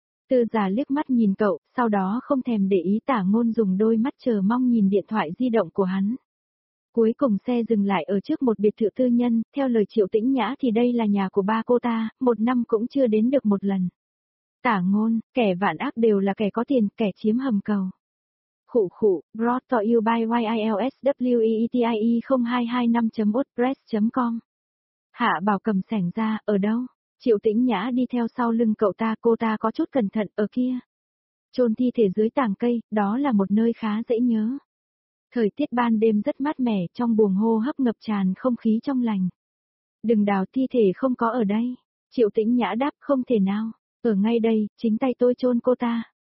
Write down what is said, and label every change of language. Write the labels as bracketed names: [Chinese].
[Vietnamese] Tư Già liếc mắt nhìn cậu, sau đó không thèm để ý, Tả Ngôn dùng đôi mắt chờ mong nhìn điện thoại di động của hắn. Cuối cùng xe dừng lại ở trước một biệt thự tư nhân, theo lời Triệu Tĩnh Nhã thì đây là nhà của ba cô ta, một năm cũng chưa đến được một lần. Tả Ngôn, kẻ vạn ác đều là kẻ có tiền, kẻ chiếm hầm cầu. Khụ khụ, [English] brought to you by YILSWEETIE0225.wordpress.com. [Vietnamese] Hạ Bảo cầm sảnh ra, ở đâu? Triệu Tĩnh Nhã đi theo sau lưng cậu ta, cô ta có chút cẩn thận, ở kia. Chôn thi thể dưới tàng cây, đó là một nơi khá dễ nhớ. Thời tiết ban đêm rất mát mẻ, trong buồng hô hấp ngập tràn không khí trong lành. Đừng đào, thi thể không có ở đây. Triệu Tĩnh Nhã đáp, không thể nào, ở ngay đây, chính tay tôi chôn cô ta.